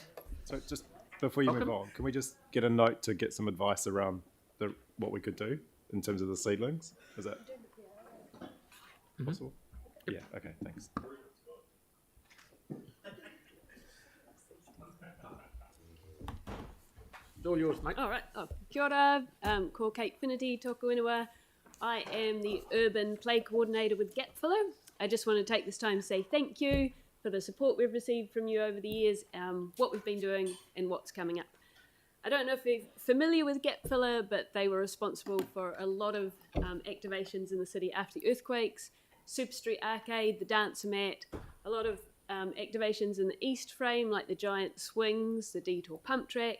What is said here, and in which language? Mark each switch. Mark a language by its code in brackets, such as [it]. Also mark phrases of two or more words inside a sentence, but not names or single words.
[en] So just before you move on, can we just get a note to get some advice around what we could do in terms of the seedlings? Is that possible? Yeah, okay, thanks. It's all yours, mate. All right. [mi] Oh, kia ora. Ko Kate Finity, tōku ingoa. [en] I am the Urban Play Coordinator with Gapfiller. I just want to take this time to say thank you for the support we've received from you over the years, what we've been doing and what's coming up. I don't know if you're familiar with Gapfiller, but they were responsible for a lot of activations in the city after the earthquakes, Super Street Arcade, the Dancer Mat, a lot of activations in the East Frame, like the giant swings, the detour pump track.